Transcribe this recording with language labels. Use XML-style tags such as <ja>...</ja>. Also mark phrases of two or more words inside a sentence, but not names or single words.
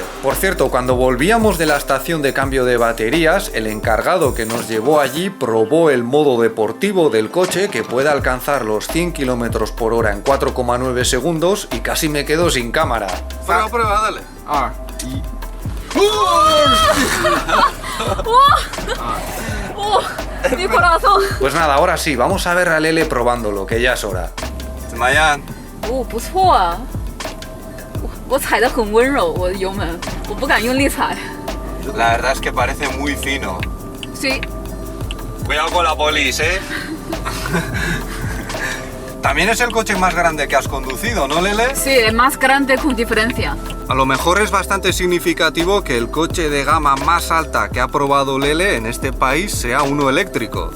<es>Por cierto, cuando volvíamos de la estación de cambio de baterías, el encargado que nos llevó allí probó el modo deportivo del coche, que puede alcanzar los 100 km por hora en 4,9 segundos, y casi me quedo sin cámara. Prueba, dale. 2, 1。 mi corazón. Pues nada, ahora sí, vamos a ver a Lele probándolo, que ya es hora.</es> <zh>怎么样？不错啊，我踩得很温柔，我的油门，我不敢用力踩。</zh> <es>La verdad es que parece muy fino. Sí. Cuidado con la polis, ¿eh? También es el coche más grande que has conducido, ¿no, Lele? Sí, es más grande con diferencia. A lo mejor es bastante significativo que el coche de gama más alta que ha probado Lele en este país sea uno eléctrico.</es>